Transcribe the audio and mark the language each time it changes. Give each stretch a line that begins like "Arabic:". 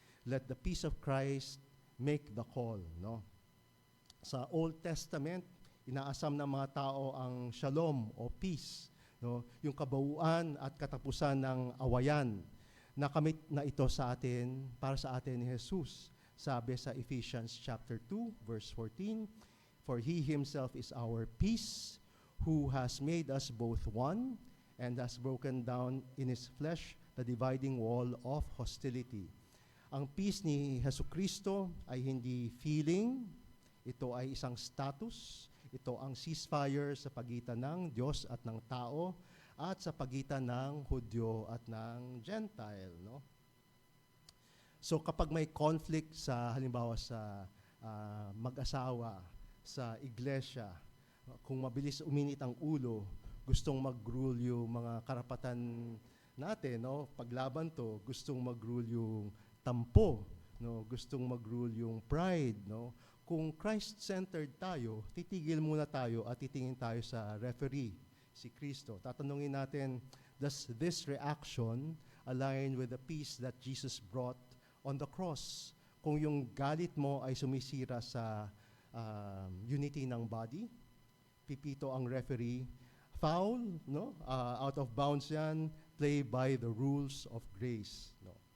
English: Let the peace of Christ make the call. No?
Filipino: Sa Old Testament, inaasam ng mga tao ang shalom o peace. No? Yung kabauan at katapusan ng awayan. Nakamit na ito sa atin, para sa atin ni Jesus. Sabi sa
English: Ephesians chapter 2, verse 14, for He Himself is our peace, who has made us both one, and has broken down in His flesh the dividing wall of hostility.
Filipino: Ang peace ni Jesucristo ay hindi feeling, ito ay isang status, ito ang ceasefire sa pagitan ng Diyos at ng tao, at sa pagitan ng Hudyo at ng Gentile, no? So kapag may conflict sa halimbawa sa mag-asawa, sa iglesia, kung mabilis uminit ang ulo, gustong mag-rule yung mga karapatan natin, no? Paglaban to, gustong mag-rule yung tampo, no? Gustong mag-rule yung pride, no? Kung Christ-centered tayo, titigil muna tayo at titingin tayo sa referee, si Kristo. Tatanungin natin,
English: does this reaction align with the peace that Jesus brought on the cross?
Filipino: Kung yung galit mo ay sumisira sa unity ng body, pipito ang referee, foul, no?
English: Out of bounds yan, play by the rules of grace, no?